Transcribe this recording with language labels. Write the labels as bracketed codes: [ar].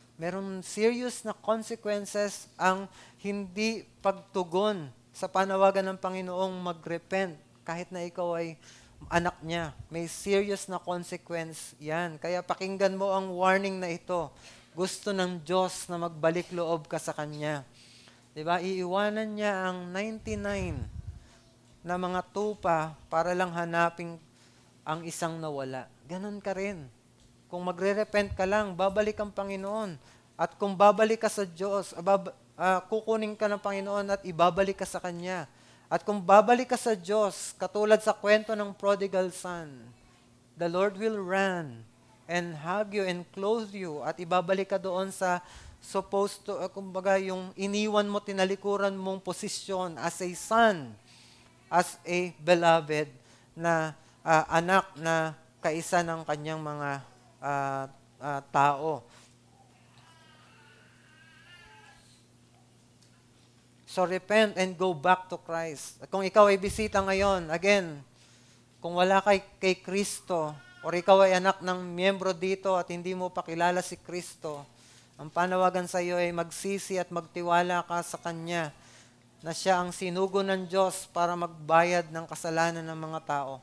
[tl] Meron serious na consequences ang hindi pagtugon sa panawagan ng Panginoong magrepent kahit na ikaw ay anak niya. May serious na consequence yan. Kaya pakinggan mo ang warning na ito. Gusto ng Diyos na magbalik loob ka sa Kanya. Diba? Iiwanan niya ang 99 na mga tupa para lang hanapin ang isang nawala. Ganon ka rin. Kung magre-repent ka lang, babalik ang Panginoon. At kung babalik ka sa Diyos, kukunin ka ng Panginoon at ibabalik ka sa Kanya. At kung babalik ka sa Diyos, katulad sa kwento ng prodigal son, [en] the Lord will run and hug you and clothe you [tl] at ibabalik ka doon sa supposed to, kumbaga yung iniwan mo, tinalikuran mong posisyon as a son, as a beloved na anak na kaisa ng kanyang mga tao. [en] So repent and go back to Christ. [tl] At kung ikaw ay bisita ngayon, again, kung wala kay Kristo, or ikaw ay anak ng miyembro dito at hindi mo pa kilala si Kristo, ang panawagan sa iyo ay magsisi at magtiwala ka sa Kanya na siya ang sinugo ng Diyos para magbayad ng kasalanan ng mga tao.